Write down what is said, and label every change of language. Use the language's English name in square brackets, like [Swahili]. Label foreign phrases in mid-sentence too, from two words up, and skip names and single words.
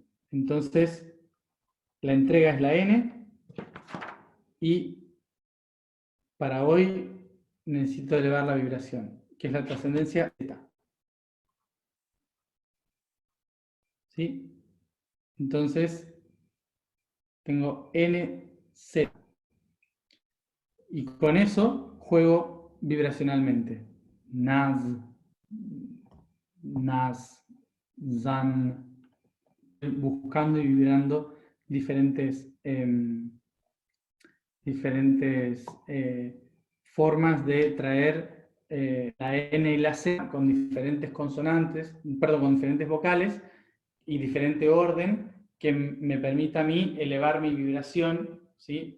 [Spanish] Entonces, la entrega es la N y para hoy necesito elevar la vibración, que es la trascendencia Z. ¿Sí? Entonces, tengo NZ. Y con eso juego vibracionalmente. Naz, Naz, Zan, buscando y vibrando diferentes formas de traer la N y la C con diferentes consonantes, perdón, con diferentes vocales y diferente orden que me permita a mí elevar mi vibración, ¿sí?